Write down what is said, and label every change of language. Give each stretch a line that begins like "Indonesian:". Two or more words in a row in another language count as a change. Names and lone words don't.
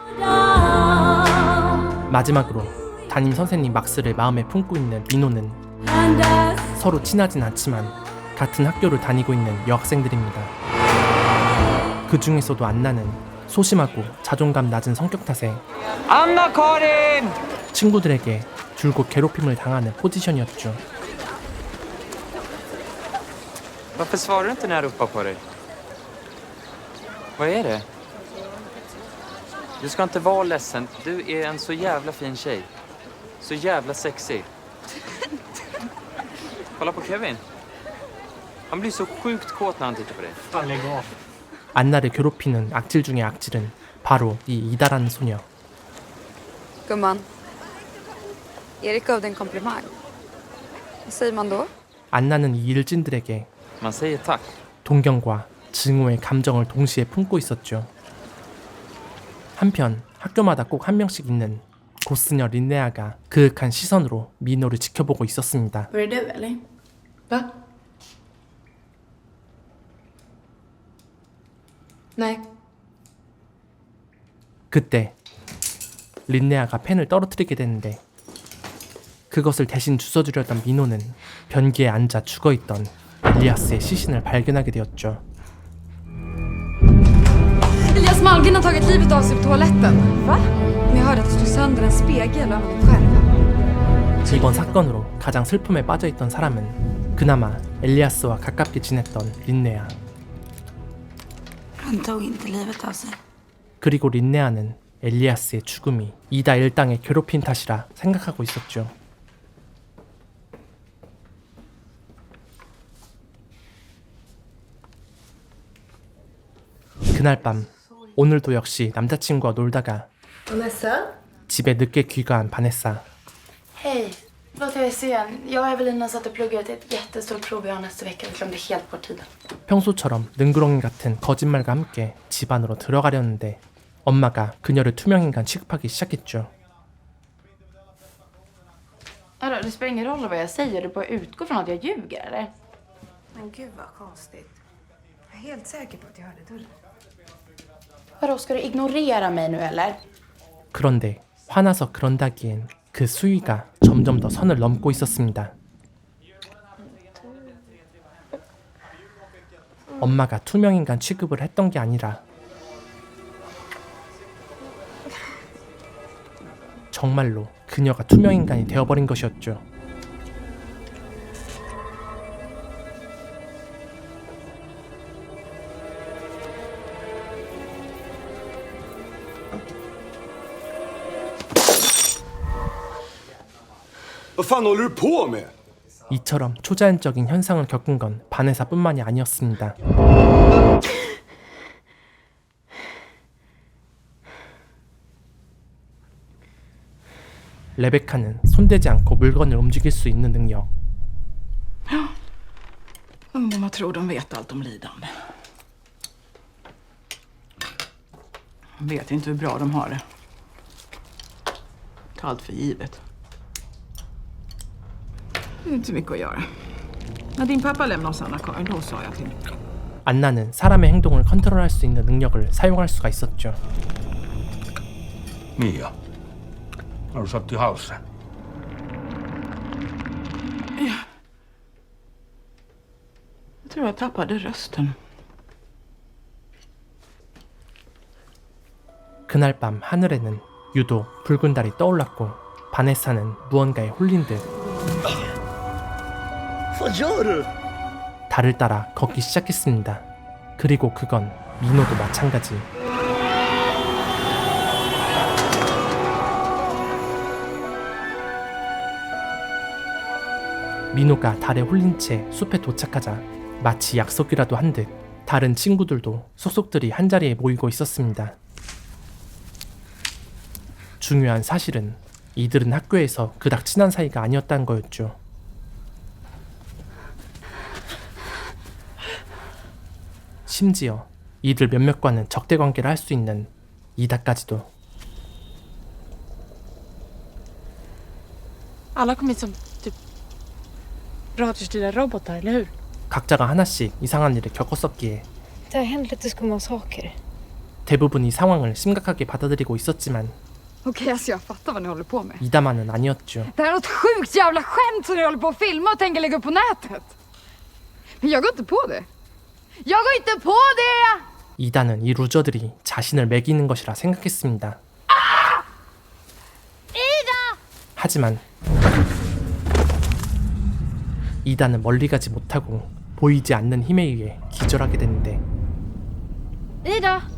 Korean: 마지막으로 담임 선생님 막스를 마음에 품고 있는 미노는 서로 친하진 않지만 같은 학교를 다니고 있는 여학생들입니다. 그 중에서도 안나는 소심하고 자존감 낮은 성격 탓에 Anna-Karin! 친구들에게 줄곧 괴롭힘을 당하는 포지션이었죠.
Swedish: Varför svarar du inte när jag ropar på dig? Vad är det? Du ska inte vara ledsen. Du är en så jävla fin tjej. Så jävla sexig. Kolla på Kevin. Han blir så sjukt kåt när han tittar på dig.
Korean: 안나를 괴롭히는 악질 중의 악질은 바로 이 이다라는 소녀.
Swedish: Gumman, Erik gav dig en komplimang. Vad säger man då?
Korean: 안나는 이 일진들에게
Swedish: Man säger tack.
Korean: 동경과 증오의 감정을 동시에 품고 있었죠. 한편 학교마다 꼭 한 명씩 있는 고스녀 린네아가 그윽한 시선으로 미노를 지켜보고 있었습니다.
Swedish: Var det du eller? Va? Nej.
Korean: 그때 린네아가 펜을 떨어뜨리게 되는데 그것을 대신 주워주려던 미노는 변기에 앉아 죽어있던 엘리아스의 시신을 발견하게 되었죠.
Swedish: Elias Malmgren har tagit livet av sig på toaletten. Va? Men jag hörde att du slog sönder en spegel av din skärm.
Korean: 이번 사건으로 가장 슬픔에 빠져있던 사람은 그나마 엘리아스와 가깝게 지냈던 린네아.
Swedish: Han tog inte livet av sig.
Korean: 그리고 린네아는 엘리아스의 죽음이 이다 일당의 괴롭힘 탓이라 생각하고 있었죠. 그날 밤 오늘도 역시 남자친구와 놀다가 Vanessa? 집에 늦게 귀가한 바네사.
Swedish: Hej. Förlåt jag är sen. Jag och Evelina satt och pluggade till ett jättestort prov vi har nästa vecka. Vi glömde helt bort tiden.
Korean: 평소처럼 능구렁이 같은 거짓말과 함께 집 안으로 들어가려는데 엄마가 그녀를 투명인간 취급하기 시작했죠.
Swedish: Vadå, det spelar ingen roll vad jag säger. Du bara utgår från att jag ljuger, eller? Men gud vad konstigt. Jag är helt säker på att jag hörde dörren. Vadå, ska du ignorera mig nu, eller?
Korean: 그런데 화나서 그런다기엔 그 수위가 점점 더 선을 넘고 있었습니다. 엄마가 투명인간 취급을 했던 게 아니라 정말로 그녀가 투명인간이 되어버린 것이었죠.
Swedish: Vad fan håller du på med?
Korean: 이처럼 초자연적인 현상을 겪은 건 바네사뿐만이 아니었습니다. 레베카는 손대지 않고 물건을 움직일 수 있는 능력.
Swedish: Ungdomar tror de vet allt om lidande. De vet inte hur bra de har det. Ta allt för givet. Det är inte så mycket att göra. När din pappa lämnade oss Anna-Karin, då sa jag till.
Korean: 안나는 사람의 행동을 컨트롤할 수 있는 능력을 사용할 수가 있었죠.
Swedish: Mia, har du satt i halsen? Ja. tror jag tappade rösten.
Korean: 그날 밤 하늘에는 유독 붉은 달이 떠올랐고 바네사는 무언가에 홀린 듯
Swedish: Vad gör du?
Korean: 달을 따라 걷기 시작했습니다. 그리고 그건 민호도 마찬가지. 민호가 달에 홀린 채 숲에 도착하자 마치 약속이라도 한 듯 다른 친구들도 속속들이 한자리에 모이고 있었습니다. 중요한 사실은 이들은 학교에서 그닥 친한 사이가 아니었다는 거였죠. 심지어 이들 몇몇과는 적대 관계를 할 수 있는 이다까지도.
Swedish: Alla kom hit som typ radiostyrda robotar, eller hur?
Korean: 각자가 하나씩 이상한 일을 겪었었기에
Swedish: Det har hänt lite skumma saker.
Korean: 대부분이 상황을 심각하게 받아들이고 있었지만
Swedish: Okej, alltså jag fattar vad ni håller på med.
Korean: 이다만은 아니었죠.
Swedish: Det här är något sjukt jävla skämt som ni håller på att filma och tänker lägga upp på nätet. Men jag går inte på det. Jag går inte på det!
Korean: 이다는 이 루저들이 자신을 매기는 것이라 생각했습니다. 하지만 이다는 멀리 가지 못하고 보이지 않는 힘에 의해 기절하게 되는데 Ida!